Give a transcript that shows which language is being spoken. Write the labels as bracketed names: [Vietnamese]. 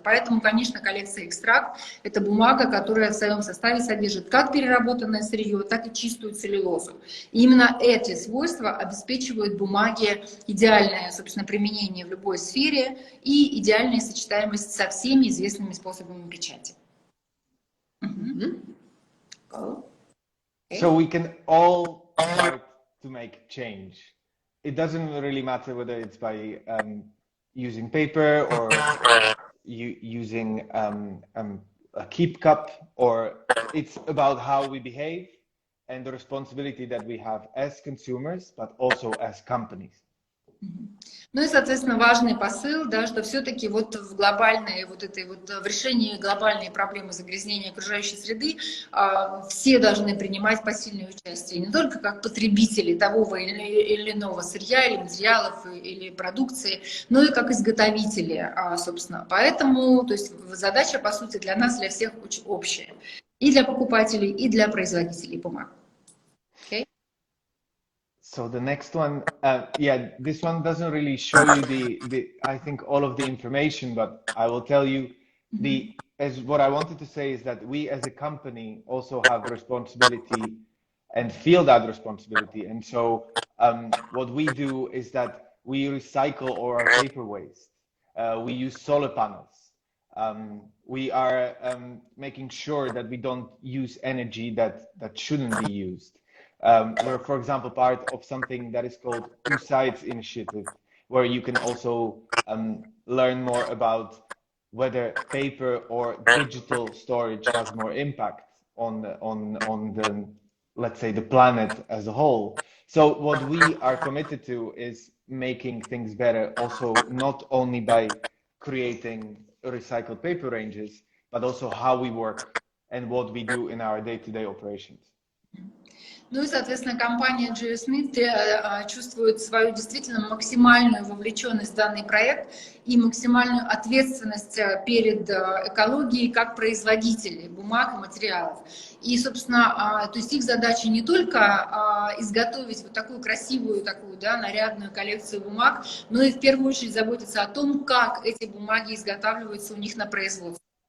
[Russian] Поэтому, конечно, коллекция «Экстракт» — это бумага, которая в своем составе содержит как переработанное сырье, так и чистую целлюлозу. И именно эти свойства обеспечивают бумаге идеальное, собственно, применение в любой сфере и идеальная сочетаемость со всеми известными способами печати. [English] So we can all start to make change. It doesn't really matter whether it's by using paper or using a keep cup, or it's about how we behave and the responsibility that we have as consumers, but also as companies. [Russian] Ну и, соответственно, важный посыл, да, что все-таки вот в глобальной, в решении глобальной проблемы загрязнения окружающей среды все должны принимать посильное участие, не только как потребители того или иного сырья, или материалов, или продукции, но и как изготовители, собственно. Поэтому, то есть задача, по сути, для нас, для всех общая. И для покупателей, и для производителей бумаг. [English] So the next one, yeah, this one doesn't really show you I think all of the information, but I will tell you what I wanted to say is that we as a company also have responsibility and feel that responsibility. And so what we do is that we recycle all our paper waste. We use solar panels. We are making sure that we don't use energy that shouldn't be used. We're, for example, part of something that is called Two Sides Initiative, where you can also learn more about whether paper or digital storage has more impact on the, let's say, the planet as a whole. So what we are committed to is making things better, also not only by creating recycled paper ranges, but also how we work and what we do in our day-to-day operations. [Russian] Ну и, соответственно, компания G.F Smith чувствует свою действительно максимальную вовлеченность в данный проект и максимальную ответственность перед экологией как производителей бумаг и материалов. И, собственно, то есть их задача не только изготовить вот такую красивую, такую, да, нарядную коллекцию бумаг, но и в первую очередь заботиться о том, как эти бумаги изготавливаются у них на производстве.